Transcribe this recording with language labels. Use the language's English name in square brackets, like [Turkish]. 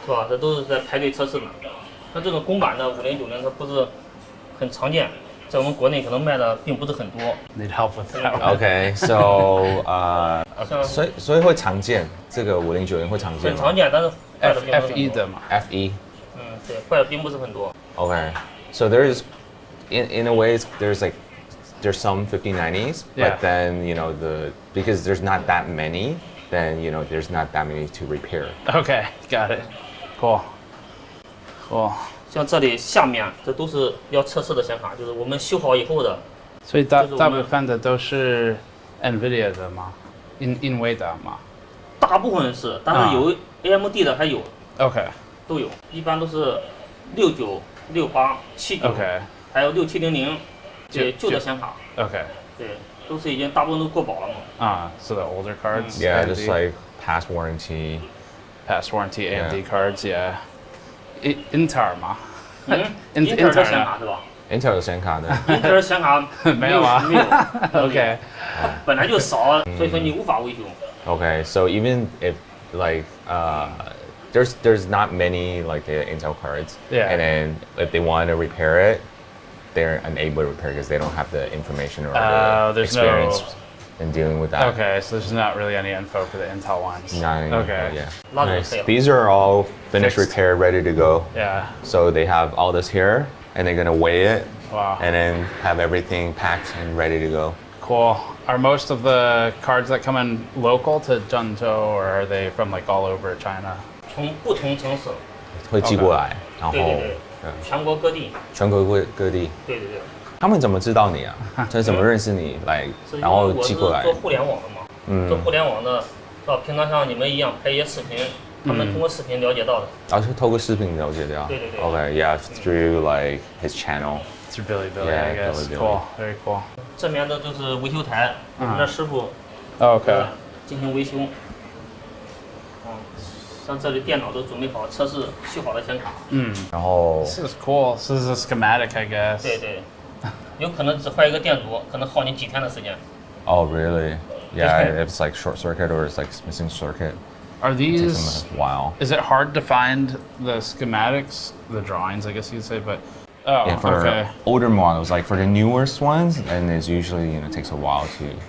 [Chinese] 是吧？这都是在排队测试的。像这种公版的5090，它不是很常见，在我们国内可能卖的并不是很多。 [English] Need help with that. Okay, so [Chinese] 所以会常见，这个5090会常见吗？很常见，但是坏的并不是很多。 FE 的嘛。 FE。嗯，对，坏的并不是很多。 [English] Okay, so there's in a way there's some 5090s, but then because there's not that many, then there's not that many to repair. Okay, got it. Cool. [Chinese] 像这里下面这都是要测试的显卡，就是我们修好以后的。所以大部分的都是 NVIDIA 的吗？NVIDIA 吗？大部分是，但是有 AMD 的还有。 [English] OK。 [Chinese] 都有，一般都是69、68、79，还有6700。对，旧的显卡。 [English] Okay. [Chinese] 对，都是已经大部分都过保了嘛。 [English] So the older cards. Yeah, just like past warranty AMD cards. Yeah. Intel 吗 [Chinese] ？Intel 的显卡是吧？Intel 的显卡的。 Intel 显卡没有啊。没有。 [English] OK. [Chinese] 本来就少，所以说你无法维修。 [English] Okay, so even if there's not many like the Intel cards, and then if they want to repair it, they're unable to repair because they don't have the information or the experience in dealing with that. Okay, so there's not really any info for the Intel ones. Not any okay. Info, yeah. Nice. These are all finished, repaired, ready to go. Yeah. So they have all this here, and they're gonna weigh it. Wow. And then have everything packed and ready to go. Cool. Are most of the cards that come in local to Zhengzhou, or are they from like all over China? [Chinese] 从不同城市会寄过来，然后全国各地。全国各地。对对对。他们怎么知道你啊？他怎么认识你来，然后寄过来？做互联网的嘛，做互联网的，平常像你们一样拍一些视频，他们通过视频了解到的。是透过视频了解到。对对对。 [English] Okay, yeah, through like his channel. Through Billy, I guess. Cool, very cool. [Chinese] 这边的就是维修台，我们的师傅。 [English] OK. [Chinese] 进行维修。像这里电脑都准备好，测试修好的显卡。然后。 [English] This is cool. This is a schematic, I guess. [Chinese] 对对。有可能只坏一个电阻，可能耗你几天的时间。 [English] Oh, really? Yeah, if it's like short circuit or it's like missing circuit. Are these? It takes them a while. Is it hard to find the schematics, the drawings, I guess you'd say, but. Oh, yeah, for okay. older models, like for the newest ones, and it's usually takes a while to.